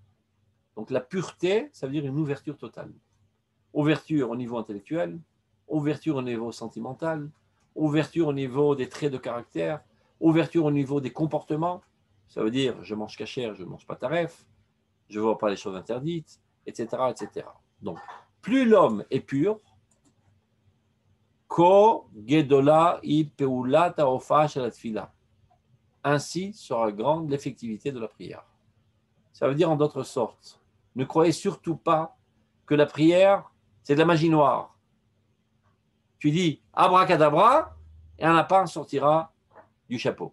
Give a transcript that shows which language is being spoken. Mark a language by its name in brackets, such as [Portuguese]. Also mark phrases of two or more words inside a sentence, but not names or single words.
[French] Donc la pureté, ça veut dire une ouverture totale. Ouverture au niveau intellectuel, ouverture au niveau sentimental, ouverture au niveau des traits de caractère, ouverture au niveau des comportements. Ça veut dire je mange cachère, je ne mange pas taref, je ne vois pas les choses interdites, etc., etc. Donc, plus l'homme est pur, [Hebrew] כה גדולה היא פעולת האופה של תפילה. [French] Ainsi sera grande l'effectivité de la prière. Ça veut dire en d'autres sortes, ne croyez surtout pas que la prière, c'est de la magie noire. Tu dis abracadabra et un lapin sortira du chapeau.